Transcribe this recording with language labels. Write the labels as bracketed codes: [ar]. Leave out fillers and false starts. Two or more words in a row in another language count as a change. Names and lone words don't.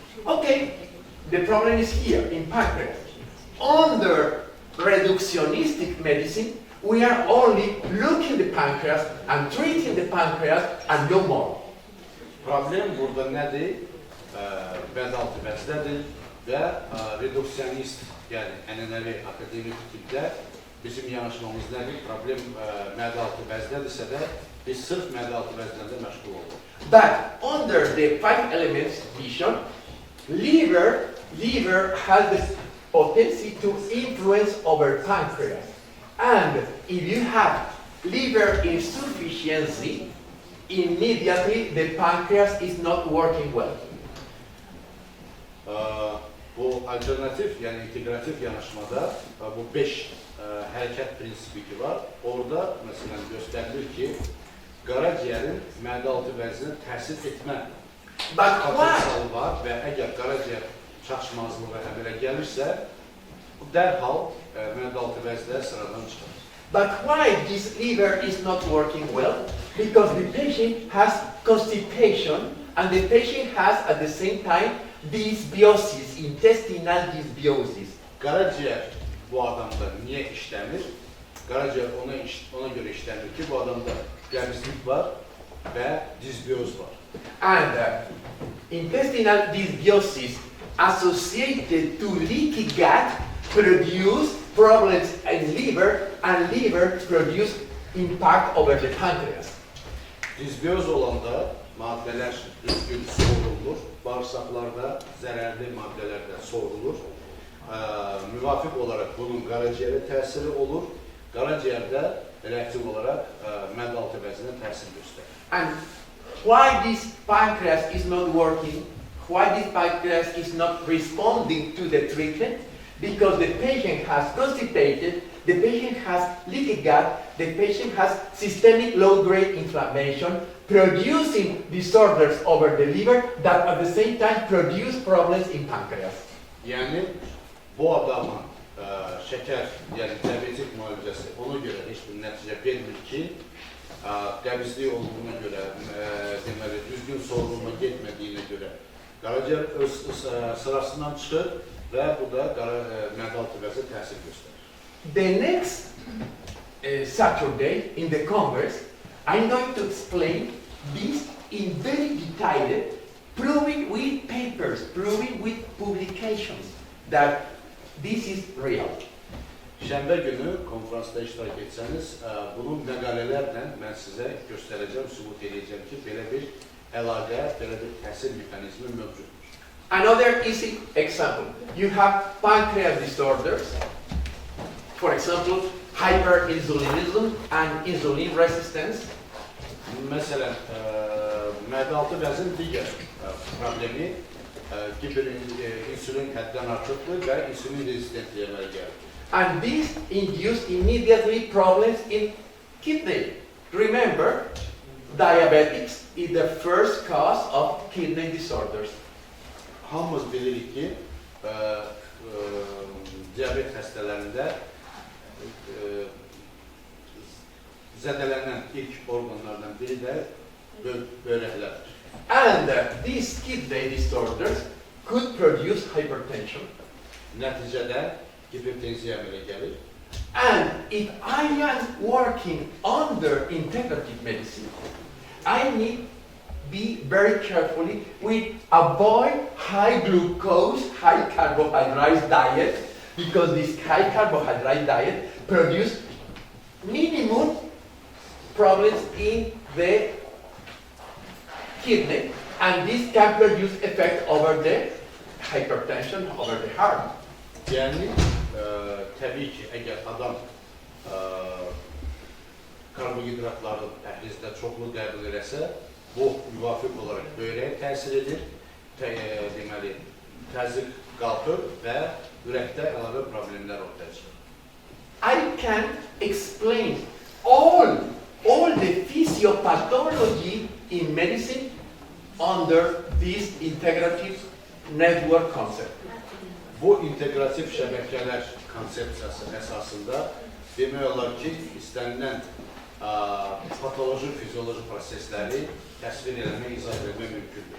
[en] Okay, the problem is here in pancreas. Under reductionistic medicine, we are only looking the pancreas and treating the pancreas and no more. [az] Problem burada nədir? Bəd-altı vəzdədir və reduksionist, yəni ənənəvi akademik tipdə bizim yanaşmamız nədir? Problem mədə-altı vəzdədirsə də biz sırf mədə-altı vəzdəndə məşğul oluruq. [en] But under the 5 elements vision, liver has the potency to influence over pancreas. And if you have liver insufficiency, immediately the pancreas is not working well. [az] Bu alternatif, yəni integrativ yanaşmada bu 5 hərəkət prinsipi ki var. Orada məsələn göstərilir ki, qaraciyərin mədə-altı vəzinə təsir etmə potensialı var və əgər qaraciyər çatışmazlığı əmələ gəlirsə, bu dərhal mədə-altı vəzdə sıradan çıxır. [en] But why this liver is not working well? Because the patient has constipation and the patient has at the same time dysbiosis, intestinal dysbiosis. [az] Qaraciyər bu adamda niyə işləmir? Qaraciyər ona görə işləmir ki, bu adamda qəbizlik var və dysbioz var. [en] And intestinal dysbiosis associated to leaky gut produce problems in liver and liver produce impact over the pancreas. [az] Dysbioz olanda maddələr düzgün soğurulur, bağırsaqlarda zərərli maddələr də soğurulur. Müvafiq olaraq bunun qaraciyərə təsiri olur, qaraciyərdə reaktiv olaraq mədə-altı vəzinə təsir göstərir. [en] And why this pancreas is not working, why this pancreas is not responding to the treatment? Because the patient has constipated, the patient has leaky gut, the patient has systemic low-grade inflammation, producing disorders over the liver that at the same time produce problems in pancreas. [az] Yəni, bu adamın şəkər, yəni diabetik müalicəsi ona görə heç bir nəticə vermir ki, qəbizlik olduğuna görə, deməli, düzgün sorulma getmədiyinə görə qaraciyər öz sırasından çıxır və bu da mədə-altı vəzə təsir göstərir. [en] The next Saturday in the Congress, I'm going to explain this in very detailed, proving with papers, proving with publications that this is real. [az] Şənbə günü konferansda iştirak etsəniz, bunun məqalələrlə mən sizə göstərəcəm, sübut edəcəm ki, belə bir əlaqə, belə bir təsir mexanizmi mövcuddur. [en] Another easy example, you have pancreas disorders, for example, hyperinsulinism and insulin resistance. [az] Məsələn, mədə-altı vəzin digər problemi insülin həddən artıqdır və insülin rezistentliyə əmələ gəlir. [en] And this induced immediately problems in kidney. Remember, diabetics is the first cause of kidney disorders. [az] Hamımız bilirik ki, diabet xəstələrində zədələnən ilk orqanlardan biri də böbrəklərdir. [en] And these kidney disorders could produce hypertension. [az] Nəticədə hipertenziya əmələ gəlir. [en] And if I am working under integrative medicine, I need be very carefully with avoid high glucose, high carbohydrate diet, because this high carbohydrate diet produce minimum problems in the kidney, and this can produce effect over the hypertension, over the heart. [az] Yəni, təbii ki, əgər adam karbohidratları pəhrizdə çoxlu qəbul eləsə, bu müvafiq olaraq böyrəyə təsir edir, deməli, təzyiq qalxır və ürəkdə əlavə problemlər ortaya çıxır. [en] I can explain all the physiopathology in medicine under this integrative network concept. [az] Bu integrativ şəbəkələr konsepsiyası əsasında demək olar ki, istənilən patoloji, fizioloji prosesləri təsvir eləmək, izah etmək mümkündür.